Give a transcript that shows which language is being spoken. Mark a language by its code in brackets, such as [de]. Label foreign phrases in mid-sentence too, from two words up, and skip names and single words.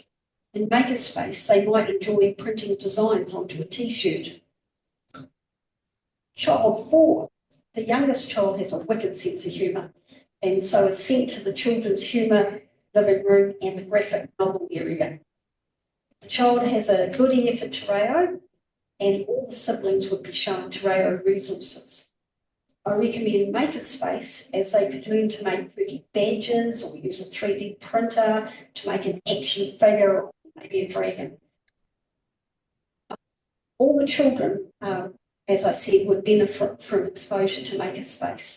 [en] In Makerspace, they might enjoy printing designs onto a t-shirt. Child 4, the youngest child has a wicked sense of humour, and so is sent to the children's humour living room and the graphic novel area. The child has a good ear for [mi] te reo, [en] and all the siblings would be shown [mi] te reo [en] resources. I recommend Makerspace, as they could learn to make quirky badges or use a 3D printer to make an action figure or maybe a dragon. All the children, as I said, would benefit from exposure to Makerspace.